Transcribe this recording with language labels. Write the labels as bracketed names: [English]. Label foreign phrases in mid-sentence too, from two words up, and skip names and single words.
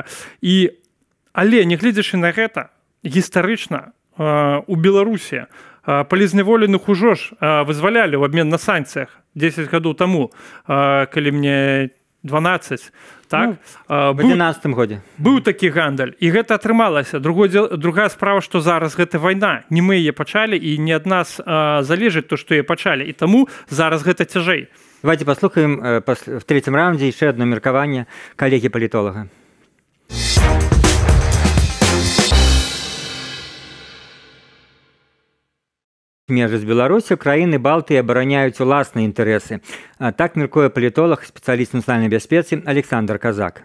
[Belarusian] Але, нягледзячы на гэта, гістарычна у Беларусі палізняволеных ужо ж вызвалялі ў абмен на санкцыях 10 гадоў таму, калі мне 12, так? В 11 годзе. Быў такі гандаль, і гэта атрымалася. Другая справа, што зараз гэта вайна. Не мы яе пачалі, і не ад нас залежыць то, што яе пачалі. І таму зараз гэта цяжэй. Давайте паслухаем [Russian] в третьем раунде [Belarusian] яшчэ одно меркаванне калегі-палітолага. Межы з Беларусю краіны Балтыі абараняюць уласныя інтарэсы. Так мяркуе палітолог, спецыяліст нацыянальнай бяспецы Александр Казак.